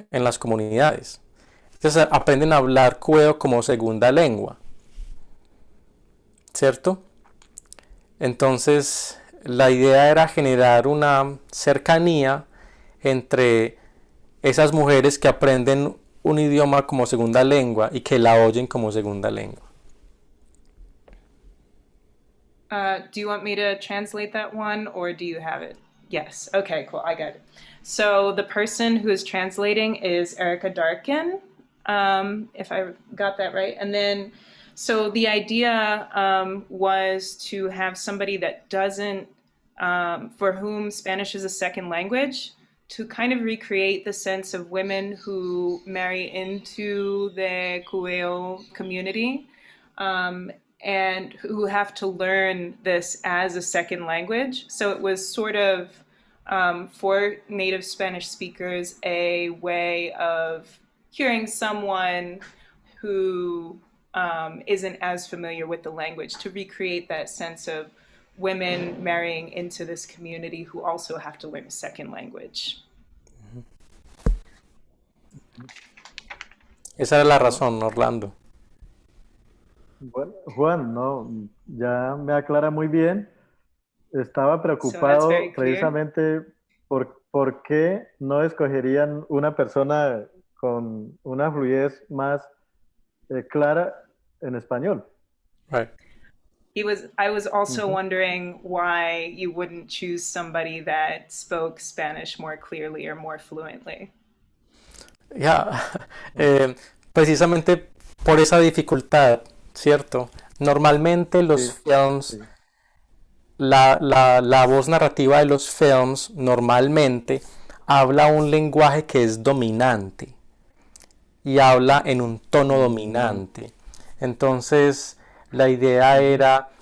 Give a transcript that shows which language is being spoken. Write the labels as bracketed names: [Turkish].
[Spanish] En las comunidades. Ellas aprenden a hablar cubeo como segunda lengua, ¿cierto? Entonces, la idea era generar una cercanía entre esas mujeres que aprenden un idioma como segunda lengua y que la oyen como segunda lengua. [English] Do you want me to translate that one, or do you have it? Yes. Okay, cool. I got it. So the person who is translating is Erica Darkin, if I got that right. And then, so the idea was to have somebody that doesn't, for whom Spanish is a second language, to kind of recreate the sense of women who marry into the Cubeo community. And who have to learn this as a second language. So it was sort of, for native Spanish speakers, a way of hearing someone who isn't as familiar with the language, to recreate that sense of women marrying into this community who also have to learn a second language. [Spanish] Esa era la razón, Orlando. Bueno, Juan, no, ya me aclara muy bien. Estaba [English] So that's [Spanish] preocupado [English] very clear. [Spanish] precisamente por qué no escogerían una persona con una fluidez más clara en español. [English] Right. I was also wondering why you wouldn't choose somebody that spoke Spanish more clearly or more fluently. [Spanish] Ya, precisamente por esa dificultad, ¿cierto? Normalmente los films, la voz narrativa de los films normalmente habla un lenguaje que es dominante y habla en un tono dominante. Entonces, la idea era